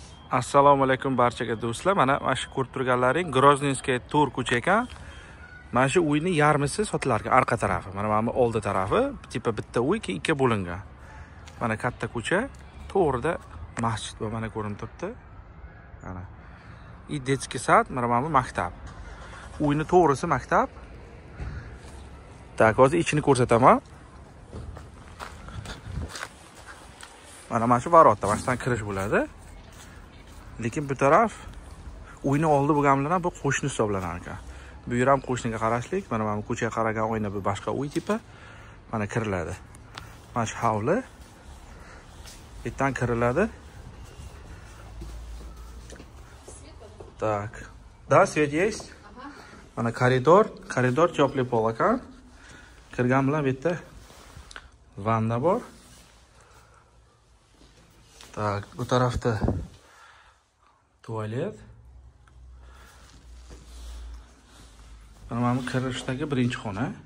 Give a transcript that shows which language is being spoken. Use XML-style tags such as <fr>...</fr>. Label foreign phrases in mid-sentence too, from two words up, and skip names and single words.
<uz>Assalomu alaykum barchaga do'stlar. Mana shu ko'rib turganlaring Grozninskiy Tur ko'cha ekan. Mana shu uyning yarmisi sotilar ekan, arqa tarafi. Mana bu oldi tarafi, tipa bitta uy ikkiga bo'lingan. Mana katta ko'cha, to'g'rida masjid va mana ko'rinib turibdi. Mana.</uz> <ru>И детский сад,</ru> <uz>mana bu maktab. Uyning to'g'risi maktab. Tak, hozir ichini ko'rsataman. Mana shu varotda, mana shundan kirish bo'ladi. Lekin bu taraf uyni oldi bo'lganlar bu qo'shni hisoblanar ekan. Bu yer ham qo'shniga qarashlik. Mana bu ko'chaga qaragan oyna bu boshqa uy tipi. Mana kiriladi. Mana shu hovli. Bittadan kiriladi.</uz> <ru>Так. Да, свет есть? Ага.</ru> <uz>Mana koridor теплый pol ekan. Kirgan bilan bitta vanna bor. Так, bu tarafda tualet. Mana bu kirishdagi birinchi xona.</uz>